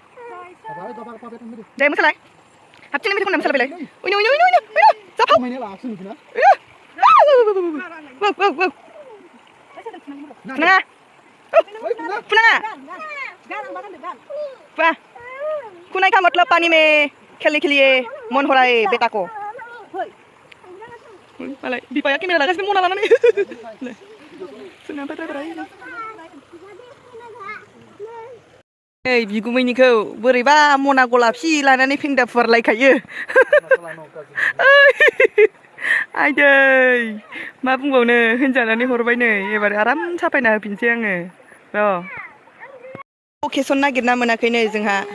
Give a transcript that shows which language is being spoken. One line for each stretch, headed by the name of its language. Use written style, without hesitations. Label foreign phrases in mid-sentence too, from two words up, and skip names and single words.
Bodo: दे मोसालाय हाबथिंनो मेथाइ खनना मोसालायबायलाय उइनो जाफाव फुनाङा
Hindi: कुनाई का मतलब पानी में खेलने के लिए मन हो रहा है बेटा को
Bodo: मालाय बिफाया केमेरा लागासिनो मना लानानै नै बिगुमैनिखौ बोरैबा मना गलाफि लानानै फेन्दा फुवारलायखायो आयदै मा बुंबावनो होनजानानै हरबाय नै एबार आराम साफायना होफिनसै आङो र' अकेसन नागिरना मोनाखै नै जोंहा